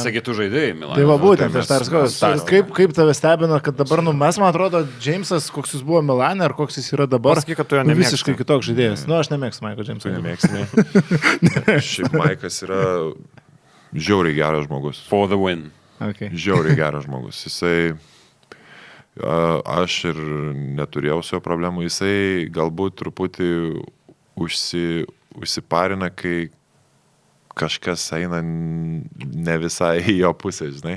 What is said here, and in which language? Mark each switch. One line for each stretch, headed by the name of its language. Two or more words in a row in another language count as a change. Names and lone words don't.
Lithuanian: Tiesa, kitų žaidėjai Milane. Tai va būtent, aš tarskau, kaip tave stebina, kad dabar, mes, man atrodo, Džeimsas, koks jis buvo Milane ar koks jis yra dabar, pasakyk, kad tu jo nemėgsti. Visiškai kitoks žaidėjas. Aš nemėgstu Maiko Džeimsą. Tu nemėgsti. Šiaip Maikas yra žiauriai geras žmogus.
English: For the win. Okay.
Lithuanian: Žiauriai geras žmogus. Jisai, aš ir neturėjau su jo problemų, jisai galbūt truputį užsiparina, kai kažkas eina ne visai į jo pusę, žinai.